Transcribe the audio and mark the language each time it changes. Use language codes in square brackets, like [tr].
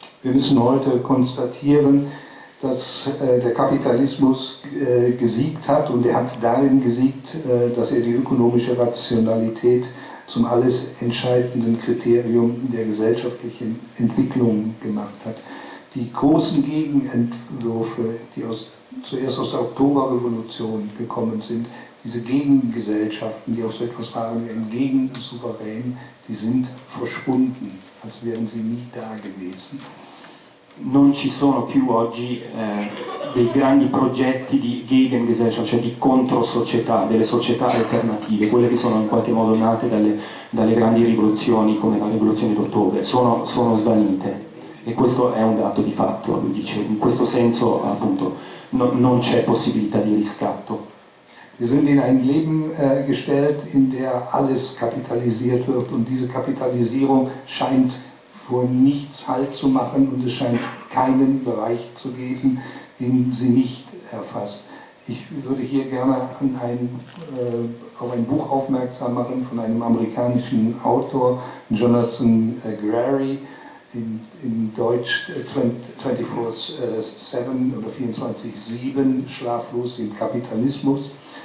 [de] Wir müssen heute konstatieren, dass der Kapitalismus gesiegt hat, und er hat darin gesiegt, dass er die ökonomische Rationalität zum alles entscheidenden Kriterium der gesellschaftlichen Entwicklung gemacht hat. Die großen Gegenentwürfe, die zuerst aus der Oktoberrevolution gekommen sind, diese Gegengesellschaften, die auch so etwas waren wie ein Gegensouverän, die sind verschwunden, als wären sie nie da gewesen. [it] Non ci sono più oggi dei grandi progetti di Gegengesellschaft, cioè di controsocietà, delle società alternative, quelle che sono in qualche modo nate dalle grandi rivoluzioni come la rivoluzione d'ottobre, sono svanite, e questo è un dato di fatto, lui dice, in questo senso appunto non c'è possibilità di riscatto. [de] Wir sind in ein Leben gestellt, in der alles kapitalisiert wird, und diese Kapitalisierung scheint vor nichts Halt zu machen, und es scheint keinen Bereich zu geben, den sie nicht erfasst. Ich würde hier gerne auf ein Buch aufmerksam machen von einem amerikanischen Autor, Jonathan Grary, in Deutsch 24/7 oder 24/7, Schlaflos im Kapitalismus.